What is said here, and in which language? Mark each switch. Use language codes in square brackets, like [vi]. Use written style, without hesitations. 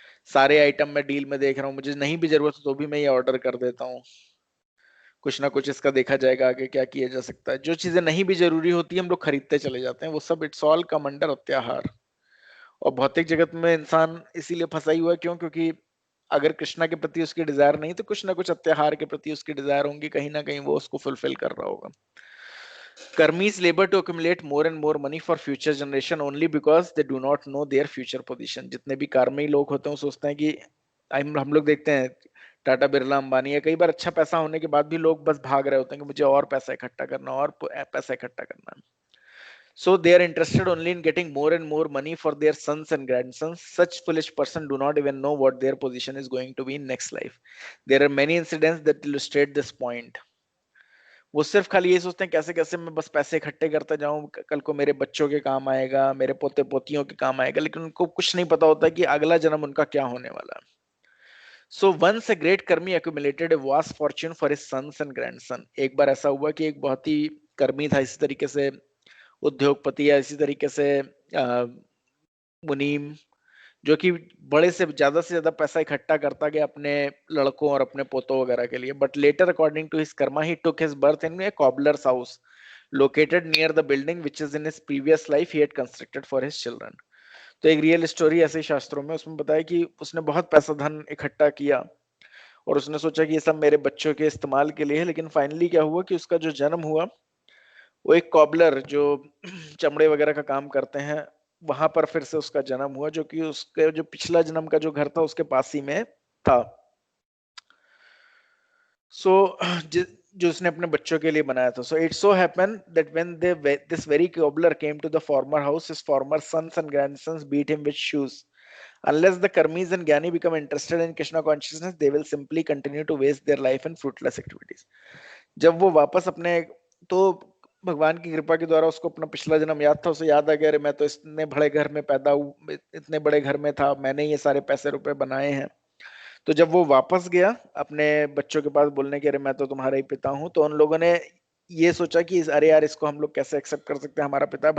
[hi] सारे आइटम मैं डील में देख रहा हूँ, मुझे नहीं भी जरूरत तो भी मैं ये ऑर्डर कर देता हूँ, कुछ ना कुछ इसका देखा जाएगा आगे क्या किया जा सकता है। जो चीजें नहीं भी जरूरी होती है हम लोग खरीदते चले जाते हैं, वो सब [en] it's all come under [hi] अत्याहार। और भौतिक जगत में इंसान इसीलिए फंसा ही हुआ है, क्यों? क्योंकि अगर कृष्णा के प्रति उसकी डिजायर नहीं तो कुछ ना कुछ अत्याहार के प्रति उसकी डिजायर होंगी, कहीं ना कहीं वो उसको फुलफिल कर रहा होगा। [en] Karmis labor to accumulate more and more money for future generation only because they do not know their future position. [hi] जितने भी कर्मी लोग होते हैं सोचते हैं कि हम लोग देखते हैं टाटा बिरला अंबानी है, कई बार अच्छा पैसा होने के बाद भी लोग बस भाग रहे होते हैं कि मुझे और पैसा इकट्ठा करना, और पैसा इकट्ठा करना। [en] So they are interested only in getting more and more money for their sons and grandsons. Such foolish person do not even know what their position is going to be in next life. There are many incidents that illustrate this point. [hi] वो सिर्फ खाली ये सोचते हैं कैसे कैसे मैं बस पैसे इकट्ठे करते जाऊं, कल को मेरे बच्चों के काम आएगा, मेरे पोते पोतियों के काम आएगा, लेकिन उनको कुछ नहीं पता होता कि अगला जन्म उनका क्या होने वाला है। [en] So once a great karmi accumulated a vast fortune for his sons and grandson। [hi] एक बार ऐसा हुआ कि एक बहुत ही कर्मी था, इसी तरीके से उद्योगपति या इसी तरीके से मुनीम, जो कि बड़े से ज्यादा पैसा इकट्ठा करता गया अपने लड़कों और अपने पोतों वगैरह के लिए। [en] But later according to his karma he took his birth in a cobbler's house located near the building which is in his previous life he had constructed for his children. [hi] तो एक रियल स्टोरी ऐसे शास्त्रों में उसमें बताया कि उसने बहुत पैसा धन इकट्ठा किया और उसने सोचा कि ये सब मेरे बच्चों के इस्तेमाल के लिए है, लेकिन फाइनली क्या हुआ कि उसका जो जन्म हुआ वो एक कॉबलर जो चमड़े वगैरह का काम करते हैं वहां पर फिर से उसका जन्म हुआ, जो कि उसके जो पिछला जन्म का जो घर था उसके पास ही में था। सो जो उसने अपने बच्चों के लिए बनाया था। [en] So it so happened that when this very cobbler came to the former house, his former sons and grandsons beat him with shoes. Unless the karmis and gyani become interested in Krishna consciousness, they will simply continue to waste their life in fruitless activities. [hi] जब वो वापस अपने, तो भगवान की कृपा के द्वारा उसको अपना पिछला जन्म याद था, उसे याद आ गया अरे मैं तो इतने बड़े घर में पैदा हुआ, इतने बड़े घर में था, मैंने ये सारे पैसे रुपए बनाए हैं। तो जब वो वापस गया अपने बच्चों के पास बोलने के अरे मैं तो तुम्हारा ही पिता हूं, तो उन लोगों ने ये सोचा कि अरे यार इसको हम लोग कैसे एक्सेप्ट कर सकते हैं हमारा पिता।